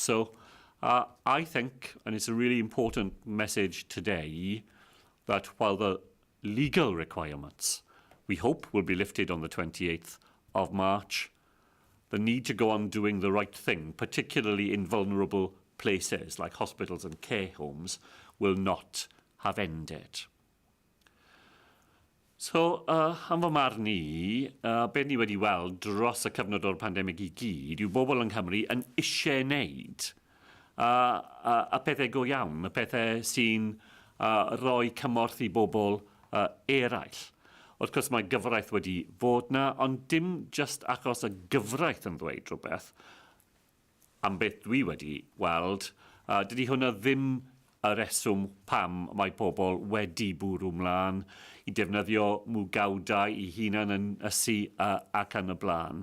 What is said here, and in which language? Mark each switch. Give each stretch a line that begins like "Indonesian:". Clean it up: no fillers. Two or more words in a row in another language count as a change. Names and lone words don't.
English: So I think, and it's a really important message today, that while the legal requirements, we hope, will be lifted on the 28th of March, the need to go on doing the right thing, particularly in vulnerable places like hospitals and care homes, will not have ended.
Welsh: So, am fy marn i, be ni wedi weld dros y cyfnod o'r pandemig i gyd, yw bobl yng Nghymru yn eisiau wneud y pethau go iawn, y pethau sy'n rhoi cymorth i bobl eraill. Wrth gwrs, mae gyfraith wedi fod na, ond dim
English: just
Welsh: achos y gyfraith yn ddweud rhywbeth, am beth dwi wedi weld, dydy hwnna ddim y reswm pam mae pobl wedi bwrw mlaen i defnyddio mwgawdau i hunan yn ysu ac yn y blaen.